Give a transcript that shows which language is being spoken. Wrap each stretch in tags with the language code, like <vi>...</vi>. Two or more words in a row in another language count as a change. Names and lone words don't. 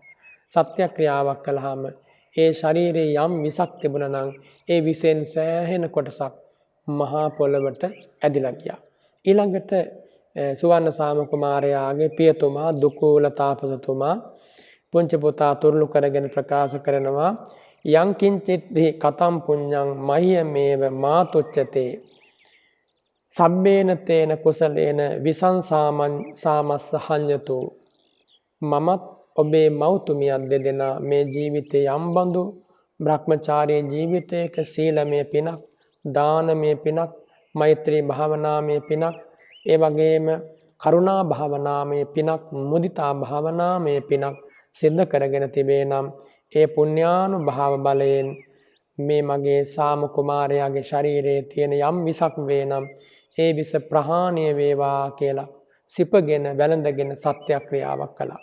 <si>සත්‍යක්‍රියාවක් කළාම ඒ ශරීරයේ යම් විසක් තිබුණා නම් ඒ විසෙන් සෑහෙන කොටසක් මහා පොළවට ඇදිලා ගියා. ඊළඟට සුවර්ණ සාම කුමාරයාගේ පියතුමා දුකූල තාපසතුමා පුංචි පුතා තුරුළු කරගෙන ප්‍රකාශ කරනවා</si> <pi>යං කිංචිත්හි කතම් පුඤ්ඤං මහ්‍යමේව මාතුච්චතේ සබ්බේන තේන කුසලේන විසංසාමස්ස හඤ්ඤතු.</pi> <si>මමත් ඔබේ මෞතුමියන් දෙදෙනා මේ ජීවිතයේ යම්බඳු බ්‍රහ්මචාරී ජීවිතයක සීලමය පිනක්, දානමය පිනක්, මෛත්‍රී භාවනාමය පිනක්, ඒ වගේම කරුණා භාවනාමය පිනක්, මුදිතා භාවනාමය පිනක් සිද්ධ කරගෙන තිබේ නම් ඒ පුණ්‍යානුභාව බලයෙන් මේ මගේ සාම කුමාරයාගේ ශරීරයේ තියෙන යම් විසක් වේ නම් ඒ විස ප්‍රහාණය වේවා කියලා සිපගෙන වැළඳගෙන සත්‍යක්‍රියාවක් කළා.</si>